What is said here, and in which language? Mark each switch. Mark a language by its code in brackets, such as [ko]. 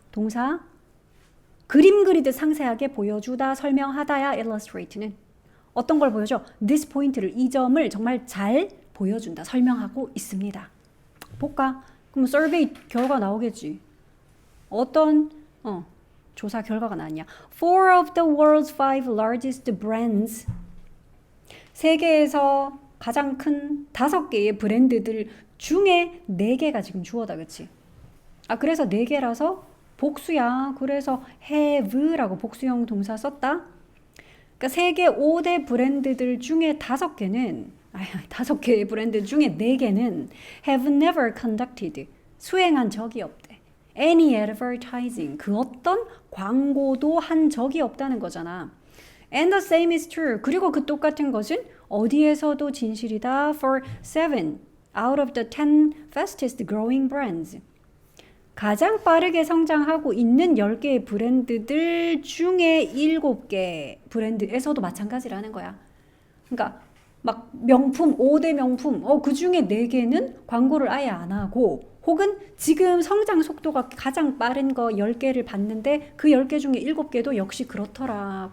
[ko] 동사 그림 그리듯 상세하게 보여주다, 설명하다야 illustrate는. 어떤 걸 보여줘? this point를, 이 점을 정말 잘 보여준다, 설명하고 있습니다. 볼까? 그럼 survey 결과 나오겠지. 어떤 조사 결과가 나왔냐? [en] 4 of the world's 5 largest brands. [ko] 세계에서 가장 큰 5개의 브랜드들 중에 4개가 지금 주어다, 그치? 그래서 4개라서 복수야. 그래서 have라고 복수형 동사 썼다. 그러니까 세계 5대 브랜드들 중에 5개는 5개의 브랜드 중에 4개는 [en] have never conducted [ko] 수행한 적이 없대. [en] any advertising [ko] 그 어떤 광고도 한 적이 없다는 거잖아. [en] And the same is true. [ko] 그리고 그 똑같은 것은 어디에서도 진실이다. [en] For 7 out of the 10 fastest growing brands. [ko] 가장 빠르게 성장하고 있는 10개의 브랜드들 중에 7개 브랜드에서도 마찬가지라는 거야. 그러니까 막 명품, 5대 명품, 그 중에 4개는 광고를 아예 안 하고, 혹은 지금 성장 속도가 가장 빠른 거 10개를 봤는데 그 10개 중에 7개도 역시 그렇더라.